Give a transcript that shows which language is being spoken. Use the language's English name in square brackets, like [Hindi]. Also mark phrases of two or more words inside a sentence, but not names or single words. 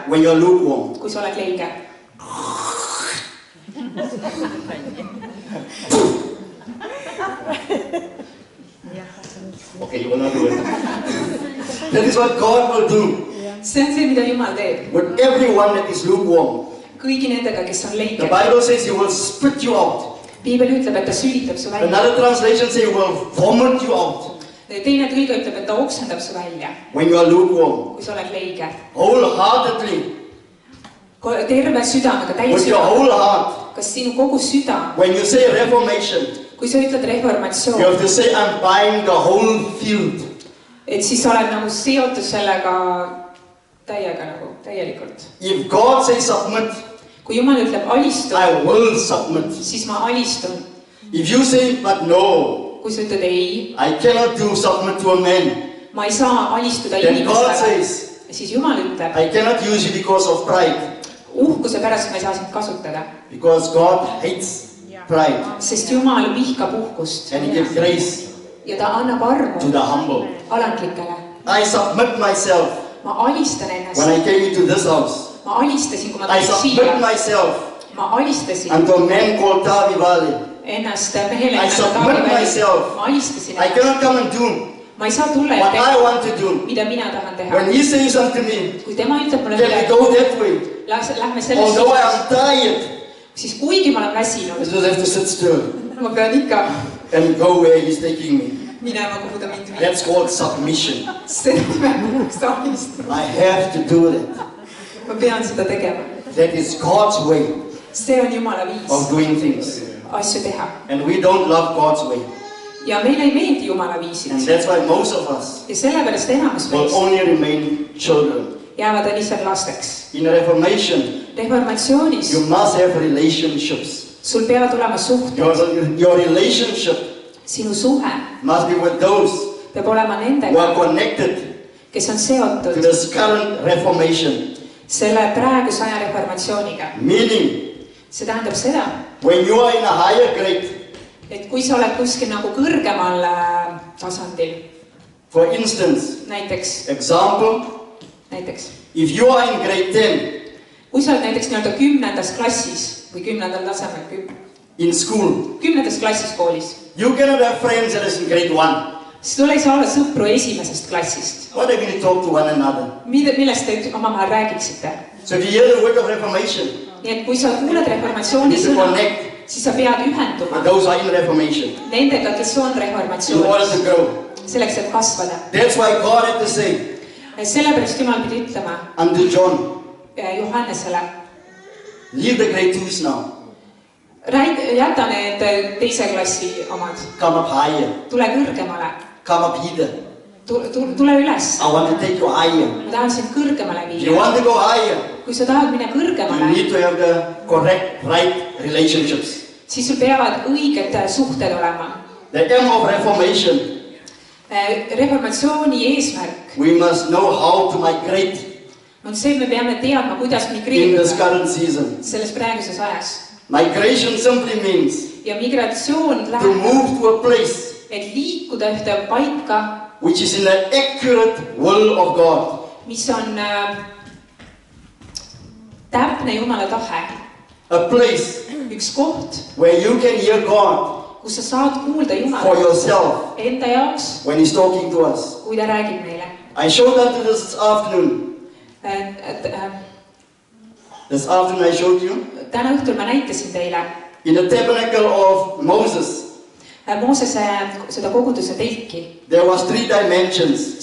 [English] when you're lukewarm. [Estonian] kui sa oled leige. [English] Okay, you will not do it. That is what God will do [Estonian] see on see, mida Jumal teeb [English] with everyone that is lukewarm. [Estonian] kõigi nendega, kes on [English] The [Estonian] leiked. [English] Bible says He will spit you out. [Estonian] Piibel ütleb, et ta sülitab su välja. [English] Another translation says He will vomit you out [Estonian] Teine tõlge ütleb, et ta oksendab su välja, [English] when you are lukewarm. [Estonian] kui sa oled leige. [English] Wholeheartedly, [Estonian] Terve südamega, täie [English] with your [Estonian] südamega. [English] whole heart. [Estonian] Kas sinu kogu süda, [English] When you say reformation, [Estonian] kui sa ütled [English] you [Estonian] reformatsioon, [English] have to say, I'm buying the whole field. [Estonian] et siis sa oled nagu seotud sellega täiega nagu, täielikult. [English] If God says submit, [Estonian] Kui Jumal ütleb alistu, [English] I will submit. [Estonian] siis ma alistun. [English] If you say, but no, [Estonian] Kui sa ütled ei, [English] I cannot do submit to a man, [Estonian] ma ei saa alistuda [English] then God [Estonian] inimestele, [English] says, [Estonian] siis Jumal ütleb, [English] I cannot use you because of pride. [Estonian] uhkuse pärast ma ei saa sind kasutada, [English] Because God hates pride [Estonian] sest Jumal vihkab uhkust [English] and He gives grace [Estonian] ja ta annab [English] to [Estonian] armu [English] the humble. [Estonian] alandlikele. [English] I submit myself [Estonian] Ma alistan [English] when [Estonian] ennast, [English] I came into this house. [Estonian] ma alistasin, kui ma [English] I [Estonian] tulin [English] submit [Estonian] siia, [English] myself [Estonian] ma alistasin [English] unto a man called Tavi Valley. [Estonian] ennast mehele, [English] I submit myself. [Estonian] ma alistasin [English] I [Estonian] ennast, [English] cannot come and do [Estonian] ma ei saa tulla ja [English] what I [Estonian] teha, [English] want to do. [Estonian] mida mina tahan teha. [English] When He says unto me, [Estonian] Kui tema ütleb mulle [English] can we [Estonian] midagi, [English] go that way? [Estonian] lähme selles [English] Although I [Estonian] suunas, [English] am tired, [Estonian] siis kuigi ma olen [English] I [Estonian] väsinud, [English] just have to sit still [Estonian] ma pean ikka [English] and go where He's taking me. [Estonian] minema, kuhu ta mind viib. [English] That's called submission. [Estonian] Seda nimetatakse alistamist. [English] I have to do that. [Estonian] Ma pean seda tegema. [English] That is God's way [Estonian] See on Jumala [English] of [Estonian] viis [English] doing things. [Estonian] asju teha. [English] And we don't love God's way. [Estonian] Ja meile ei meeldi Jumala viisid. [English] And that's why most of us [Estonian] Ja sellepärast enamus [English] will [Estonian] meist [English] only remain children. [Estonian] jäävad lihtsalt lasteks. [English] In Reformation, [Estonian] Reformatsioonis [English] you must have relationships. [Estonian] sul peavad olema suhted. [English] Your relationship [Estonian] Sinu suhe [English] must be with those [Estonian] peab olema [English] who [Estonian] nendega, [English] are connected [Estonian] kes on [English] to [Estonian] seotud [English] this current Reformation. [Estonian] selle praeguse aja reformatsiooniga. [English] Meaning, [Estonian] See tähendab seda, [English] when you are in a higher grade, [Estonian] et kui sa oled kuskil nagu kõrgemal tasandil, [English] for instance, [Estonian] näiteks, [English] if you are in grade 10 [Estonian] kui sa oled näiteks nii-öelda 10. klassis või 10. tasemel, [English] in school, [Estonian] 10. klassis koolis, [English] you cannot have friends that is in grade 1. [Estonian] siis sul ei saa olla sõpru esimesest klassist. [English] What are you going to talk to one another? [Estonian] Millest te omavahel räägiksite? [English] So if you hear the word of Reformation, [Estonian] Nii et kui sa kuuled reformatsiooni [English] you need to [Estonian] sõna, [English] connect [Estonian] siis sa pead [English] with [Estonian] ühenduma [English] those who are in Reformation [Estonian] nendega, kes on [English] in order to [Estonian] reformatsioonis, [English] grow. [Estonian] selleks, et kasvada. [English] That's why God had to say [Estonian] Sellepärast Jumal pidi ütlema [English] unto John, [Estonian] Johannesele, [English] leave the grade 2s now, [Estonian] jäta need teise klassi omad, [English] come up higher, [Estonian] tule kõrgemale, [English] come up hither. [Estonian] tule üles. [English] I want to take you higher. [Estonian] Ma tahan sind kõrgemale [English] If you [Estonian] viia. [English] want to go higher, [Estonian] Kui sa tahad minna [English] you [Estonian] kõrgemale, [English] need to have the correct, right relationships. [Estonian] siis sul peavad õiged suhted olema. [English] The aim of Reformation, [Estonian] Reformatsiooni eesmärk [English] we must know how to migrate [Estonian] on see, et me peame teadma, kuidas [English] in this [Estonian] migreeruda [English] current season. [Estonian] selles praeguses ajas. [English] Migration simply means [Estonian] Ja migratsioon [English] to [Estonian] läheb, [English] move to a place [Estonian] et liikuda ühte paika, [English] which is in the accurate will of God. [Estonian] mis on täpne Jumala tahe. [English] A place [Estonian] Üks koht, [English] where you can hear God [Estonian] kus sa saad kuulda [English] for [Estonian] Jumalat [English] yourself [Estonian] enda jaoks, [English] when He's talking to us. [Estonian] kui ta räägib meile. [English] I showed that to this afternoon. This afternoon I showed you [Estonian] Täna õhtul ma näitasin teile [English] in the tabernacle of Moses. [Estonian] Moosese seda koguduse telki. [English] There was 3 dimensions.